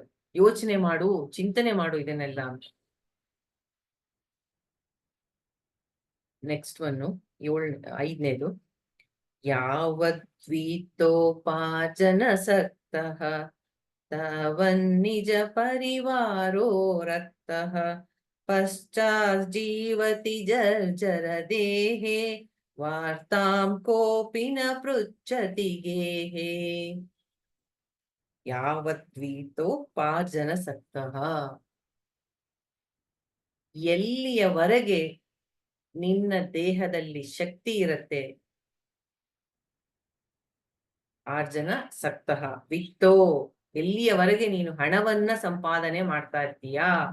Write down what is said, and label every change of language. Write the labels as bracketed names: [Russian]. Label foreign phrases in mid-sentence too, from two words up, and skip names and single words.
[Kannada] ಯೋಚನೆ ಮಾಡು, ಚಿಂತನೆ ಮಾಡು ಇದನ್ನೆಲ್ಲ ಅಂತ. [English] next one [Sanskrit] 5ನೇದು, ಯಾವದ್ವೀತೋಪಾಜನ ಸಕ್ತಃ ತಾವನ್ನಿಜ ಪರಿವಾರೋ ರಕ್ತಃ ಪಶ್ಚಾಜ್ಜೀವತಿ ಜರ್ಜರ ದೇಹೇ ವಾರ್ತಾಂ ಕೋಪಿ ನ ಪೃಚ್ಛತಿ ಗೇಹೇ. ಯಾವದ್ವೀತೋಪಾರ್ಜನ ಸಕ್ತಃ, [Kannada] ಎಲ್ಲಿಯವರೆಗೆ ನಿನ್ನ ದೇಹದಲ್ಲಿ ಶಕ್ತಿ ಇರತ್ತೆ, [Sanskrit] ಆರ್ಜನ ಸಕ್ತಃ ವಿತ್ತೋ, [Kannada] ಎಲ್ಲಿಯವರೆಗೆ ನೀನು ಹಣವನ್ನ ಸಂಪಾದನೆ ಮಾಡ್ತಾ ಇರ್ತೀಯಾ,